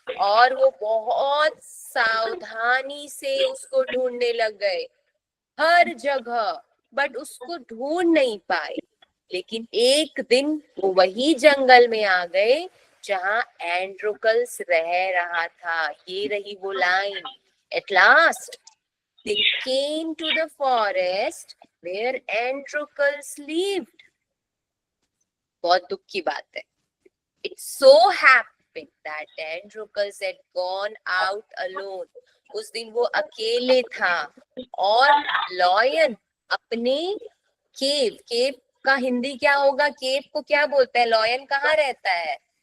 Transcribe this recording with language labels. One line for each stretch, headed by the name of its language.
Hindi: और वो बहुत सावधानी से उसको ढूंढने लग गए हर जगह, बट उसको ढूंढ नहीं पाए। लेकिन एक दिन वो वही जंगल में आ गए जहां एंड्रोकल्स रह रहा था। ये रही वो line.
English: At last they came to the forest where Androcles lived.
Hindi: बहुत दुख की बात है।
English: It so happened that Androcles had gone out alone.
Hindi: उस दिन वो अकेले था और लॉयन अपने केव का हिंदी क्या होगा? केव को क्या बोलते हैं? लॉयन कहाँ रहता है?